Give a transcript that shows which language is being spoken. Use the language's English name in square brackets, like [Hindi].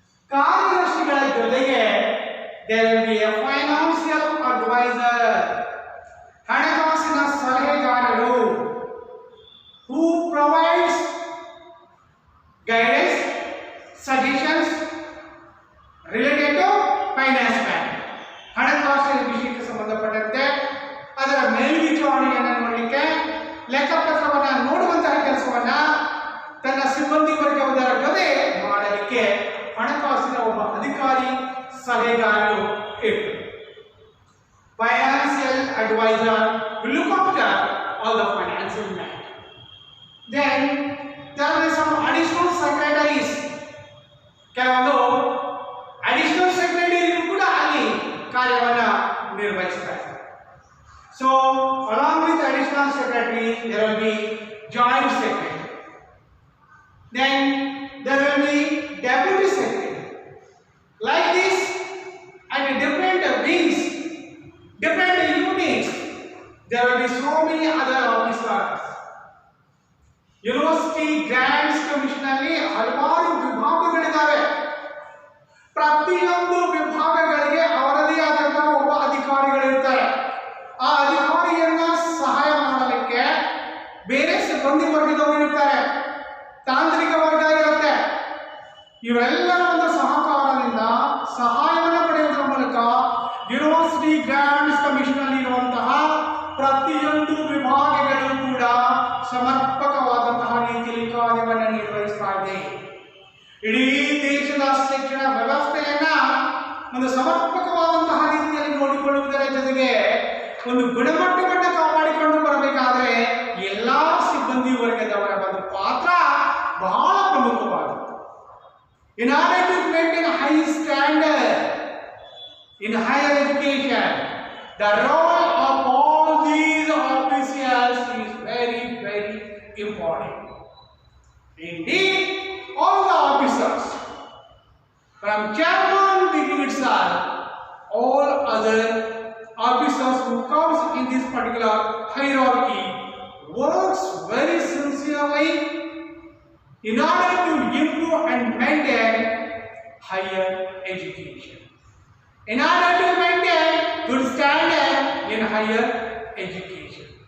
[Kannada] ಕಾರ್ಯದರ್ಶಿಗಳ ಜೊತೆಗೆ [English] there will be a financial advisor, [Kannada] ಹಣಕಾಸಿನ ಸಲಹೆಗಾರರು, [English] who provides guidance, suggestions related to finance bank. [Kannada] ಹಣಕಾಸಿನ ವಿಷಯಕ್ಕೆ ಸಂಬಂಧಪಟ್ಟಂತೆ ಅದರ ಮೇಲ್ವಿಚಾರಣೆಯನ್ನು ನೋಡಲಿಕ್ಕೆ, ಲೆಕ್ಕಪತ್ರವನ್ನು ನೋಡುವಂತಹ ಕೆಲಸವನ್ನ ತನ್ನ ಸಿಬ್ಬಂದಿ ವರ್ಗದವರ ಜೊತೆ ಮಾಡಲಿಕ್ಕೆ ಹಣಕಾಸಿನ ಒಬ್ಬ ಅಧಿಕಾರಿ ಸಲಹೆಗಾರರು ಇರ್ತಾರೆ. [English] Financial advisor will look after all the financial matters. Then there are some additional secretaries. [Kannada] ಕೆಲವೊಂದು additional secretary ಕೂಡ ಅಲ್ಲಿ ಕಾರ್ಯವನ್ನು ನಿರ್ವಹಿಸ್ತಾರೆ. [English] So along with additional secretary there will be joint secretary. Then there will be deputy secretary. Like this, at different wings, different units, there will be so many other officers. [Kannada] University Grants Commission ಅಲ್ಲಿ ಹಲವಾರು ವಿಭಾಗಗಳಿದ್ದಾವೆ. ಪ್ರತಿಯೊಂದು ವಿಭಾಗಗಳಿಗೆ ಅವರದೇ ಆದಂತಹ ಒಬ್ಬ ಅಧಿಕಾರಿಗಳಿರ್ತಾರೆ. ಆ ಅಧಿಕಾರಿಯನ್ನ ಸಹಾಯ ಮಾಡಲಿಕ್ಕೆ ಬೇರೆ ಸಿಬ್ಬಂದಿ ವರ್ಗದವರು ಇರ್ತಾರೆ, ತಾಂತ್ರಿಕ ವರ್ಗ ಇರುತ್ತೆ. ಇವೆಲ್ಲರ ಒಂದು ಸಹಕಾರದಿಂದ ಸಹಾಯವನ್ನು ಪಡೆಯುವುದರ ಮೂಲಕ ಯೂನಿವರ್ಸಿಟಿ ಗ್ರಾಂಟ್ಸ್ ಕಮಿಷನ್ ಅಲ್ಲಿ ಇರುವಂತಹ ಪ್ರತಿಯೊಂದು ವಿಭಾಗಗಳು ಕೂಡ ಸಮರ್ಪಕವಾದಂತಹ ರೀತಿಯಲ್ಲಿ ಕಾರ್ಯವನ್ನು ನಿರ್ವಹಿಸ್ತಾ ಇದೆ. ಇಡೀ ದೇಶದ ಶಿಕ್ಷಣ ವ್ಯವಸ್ಥೆಯನ್ನ ಒಂದು ಸಮರ್ಪಕವಾದಂತಹ ರೀತಿಯಲ್ಲಿ ನೋಡಿಕೊಳ್ಳುವುದರ ಜೊತೆಗೆ ಒಂದು ಗುಣಮಟ್ಟವನ್ನು ಕಾಪಾಡಿಕೊಂಡು ಬರಬೇಕಾದ್ರೆ ಎಲ್ಲಾ ಸಿಬ್ಬಂದಿ ವರ್ಗದವರ ಒಂದು ಪಾತ್ರ ಬಹಳ ಪ್ರಮುಖವಾದದ್ದು. [English] In order to maintain a high standard in higher education, the role of all these officials is very, very important. Indeed, all the officers, from chairman beginning itself, all other officers who comes in this particular hierarchy works very sincerely in order to improve and maintain higher education, in order to maintain good standard in higher education.